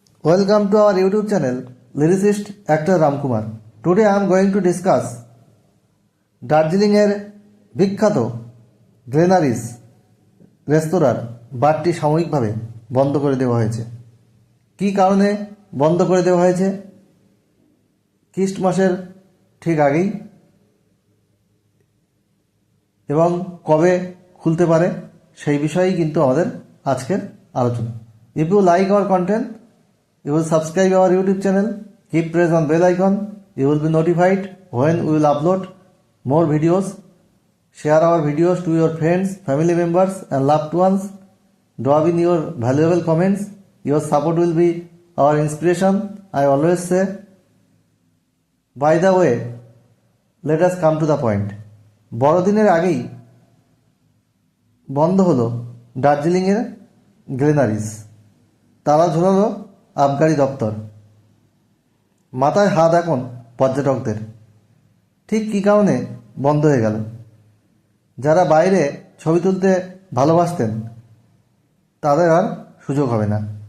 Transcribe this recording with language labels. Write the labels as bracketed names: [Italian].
[English] Welcome to our YouTube channel, lyricist actor Ramkumar. Today I am going to discuss [Bangla] দার্জিলিংয়ের বিখ্যাত গ্লেনারিস রেস্তোরাঁর বারটি সাময়িকভাবে বন্ধ করে দেওয়া হয়েছে। কী কারণে বন্ধ করে দেওয়া হয়েছে? খ্রিস্ট মাসের ঠিক আগেই এবং কবে খুলতে পারে সেই বিষয়েই কিন্তু আমাদের আজকের আলোচনা। [English] If you like our content, you will subscribe our YouTube channel, keep press on bell icon, you will be notified when we will upload more videos. Share our videos to your friends, family members and loved ones. Drop in your valuable comments. Your support will be our inspiration, I always say. By the way, let us come to the point. [Bangla] বড়দিনের আগেই বন্ধ হলো দার্জিলিংয়ের গ্লেনারিস। তালা ঝোলালো আবগারি দপ্তর। মাথায় হাত এখন পর্যটকদের। ঠিক কী কারণে বন্ধ হয়ে গেল? যারা বাইরে ছবি তুলতে ভালোবাসতেন তাদের আর সুযোগ হবে না।